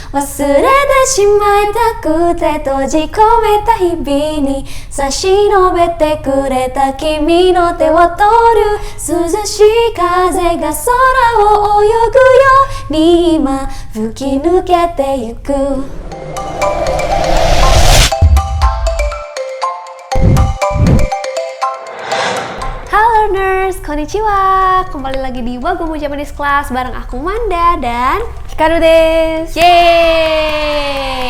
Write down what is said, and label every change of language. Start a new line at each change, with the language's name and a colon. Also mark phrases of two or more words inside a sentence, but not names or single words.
Japanese: 忘れてしまいたくて閉じ込めた日々に差し伸べてくれた君の手を取る涼しい風が空を泳ぐように今吹き抜けてゆく
Indonesian: Halo learners, konnichiwa. Kembali lagi di Wagomu Japanese Class bareng aku Manda dan
Japanese: ヒカルです.
Indonesian: Yeay!